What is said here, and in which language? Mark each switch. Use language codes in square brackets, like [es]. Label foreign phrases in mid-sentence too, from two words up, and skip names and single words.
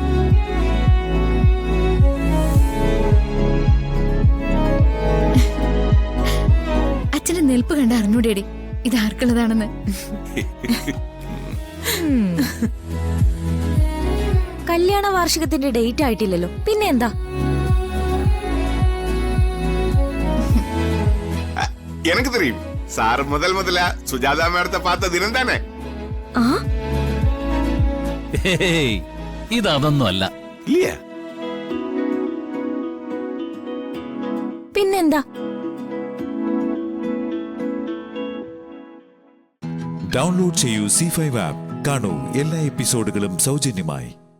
[ml] അച്ഛന്റെ നിൽപ്പ് കണ്ട് അറിഞ്ഞൂടേടി ഇത് ആർക്കുള്ളതാണെന്ന്. കല്യാണ വാർഷികത്തിന്റെ ഡേറ്റ് ആയിട്ടില്ലല്ലോ, പിന്നെ എന്താ? [ta] எனக்கு தெரியும். சார் முதல்ல சுஜாதா மேடத்தை பார்த்த தினம் தானே. ആ, [ml] ഇതൊന്നും അല്ല. [ta] இல்லையா? [ml] പിന്നെന്താ? ഡൗൺലോഡ് ചെയ്യൂ C5 ആപ്പ്. കാണൂ എല്ലാ എപ്പിസോഡുകളും സൗജന്യമായി.